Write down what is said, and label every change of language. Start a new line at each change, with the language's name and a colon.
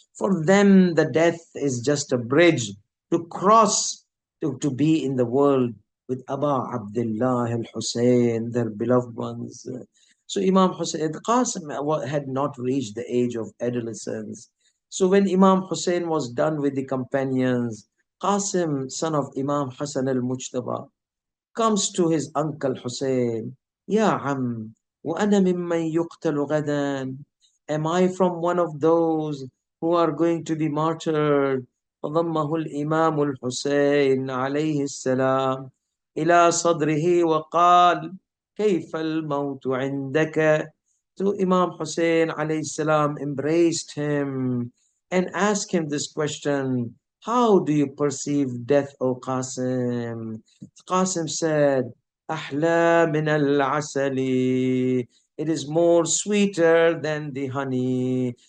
English: For them, the death is just a bridge to cross to be in the world with Aba Abdullah al-Hussein, their beloved ones. So Imam Hussein, Qasim had not reached the age of adolescence. So when Imam Hussein was done with the companions, Qasim, son of Imam Hassan al-Mujtaba, comes to his uncle Hussein.
Arabic: Ya Am, وأنا ممن يقتل غدا.
English: Am I from one of those who are going to be martyred?
Arabic: فضمه الإمام الحسين عليه السلام إلى صدره وقال كيف الموت عندك.
English: So Imam Hussein alayhi salam embraced him and asked him this question: how do you perceive death, O Qasim? Qasim said,
Arabic: Ahla min al-asali.
English: It is more sweeter than the honey.